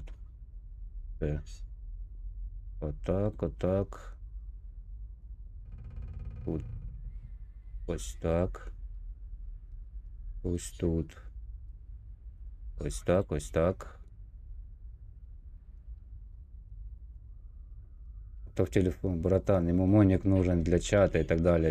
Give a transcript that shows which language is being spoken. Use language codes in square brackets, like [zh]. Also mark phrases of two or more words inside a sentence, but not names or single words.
[uk] Все. Отак. Тут. Ось так. Ось тут. Ось так. [ru] То в телефон, братан, ему моник нужен для чата и так далее.